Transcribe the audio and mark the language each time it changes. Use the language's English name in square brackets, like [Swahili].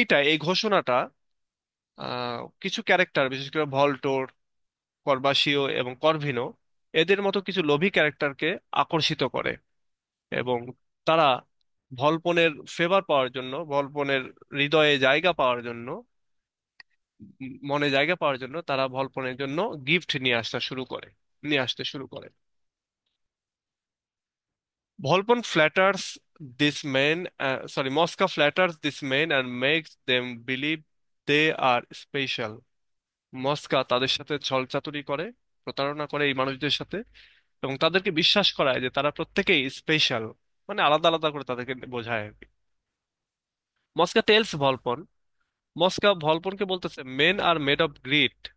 [Bangla] এই ঘোষণাটা কিছু ক্যারেক্টার, বিশেষ করে ভল্টোর, কর্বাসিও এবং কর্ভিনো, এদের মতো কিছু লোভী ক্যারেক্টারকে আকর্ষিত করে, এবং তারা ভলপনের ফেভার পাওয়ার জন্য, ভলপনের হৃদয়ে জায়গা পাওয়ার জন্য, মনে জায়গা পাওয়ার জন্য তারা ভলপনের জন্য গিফট নিয়ে আসতে শুরু করে। [English] Volpon flatters this man, Mosca flatters this man and makes them believe they are special. [Bangla] মস্কা তাদের সাথে ছলচাতুরি করে, প্রতারণা করে এই মানুষদের সাথে, এবং তাদেরকে বিশ্বাস করায় যে তারা প্রত্যেকেই স্পেশাল, মানে আলাদা আলাদা করে তাদেরকে বোঝায় আর কি। [English] Mosca tells Volpone, [Bangla] মস্কা ভলপনকে বলতেছে, [English] Men are made of greed.